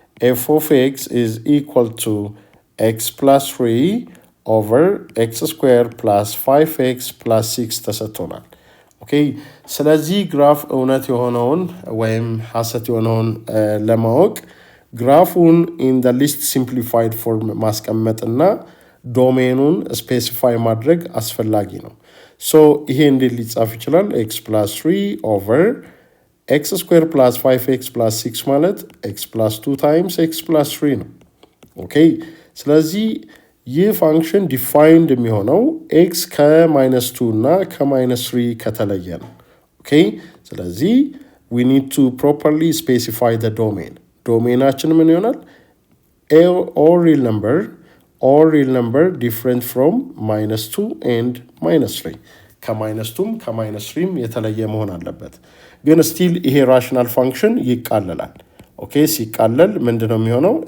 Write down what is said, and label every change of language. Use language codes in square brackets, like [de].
[en] f of x is equal to x plus 3 over x square plus 5x plus 6 [am] ተሰጥቶናል። ኦኬ ስለዚህ ግራፍ እውነት የሆነውን ወይም ሐሰት የሆነውን ለማወቅ ግራፉን [en] in the least simplified form [am] ማስቀመጥና ዶሜኑን ስፔሲፋይ ማድረግ አስፈላጊ ነው። ሶ ይሄ እንዴት ሊጻፍ ይችላል? [en] x plus 3 over x square plus 5x plus 6 [am] ማለት x plus 2 times x plus 3 ነው። ኦኬ ስለዚህ ይህ ፋንክሽን ዲፋይንድ የሚሆነው x ከ-2 እና ከ-3 ከተለየ ነው። ኦኬ ስለዚህ [en] we need to properly specify the domain. [am] ዶሜናችን ምን ይሆናል? [en] or real number different from -2 and -3 [am] ከ-2ም ከ-3ም የተለየ መሆን አለበት። ግን ስቲል ይሄ ራሽናል ፋንክሽን ይቃለላል። ኦኬ ሲቃለል ምንድነው የሚሆነው?